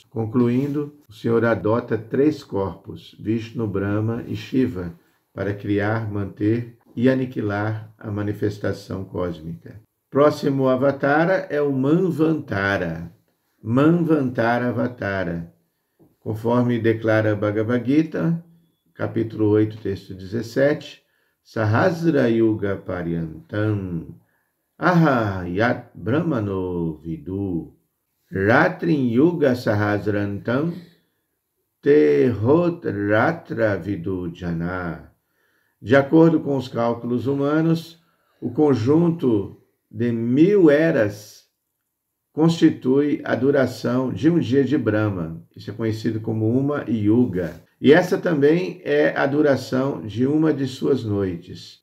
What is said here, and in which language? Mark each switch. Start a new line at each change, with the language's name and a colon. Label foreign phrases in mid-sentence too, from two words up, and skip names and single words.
Portuguese: Concluindo, o Senhor adota 3 corpos, Vishnu, Brahma e Shiva, para criar, manter e aniquilar a manifestação cósmica. Próximo avatara é o Manvantara. Manvantara Avatara. Conforme declara Bhagavad Gita, capítulo 8, texto 17,
Sanskrit: Sahasra Yuga Paryantam Ahayat Brahmano Vidu Ratrin Yuga Sahasrantam Tehot Ratra Vidu Jana.
Portuguese: De acordo com os cálculos humanos, o conjunto de 1000 eras constitui a duração de um dia de Brahma. Isso é conhecido como uma yuga. E essa também é a duração de uma de suas noites.